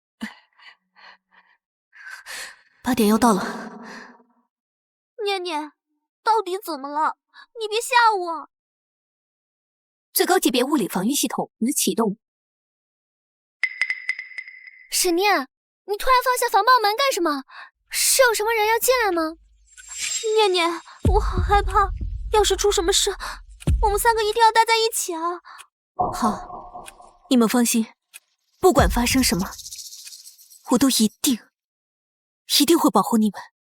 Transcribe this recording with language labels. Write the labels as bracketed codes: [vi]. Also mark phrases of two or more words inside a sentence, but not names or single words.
[zh] 8 點要到了。念念，到底怎麼了？你別嚇我。最高級別物理防禦系統已啟動。沈念，你突然放下防爆門幹什麼？是有什麼人要進来嗎？念念，我好害怕。要是出什麼事，我們3個一定要待在一起啊！好，你們放心，不管發生什麼，我都一定會保護你們。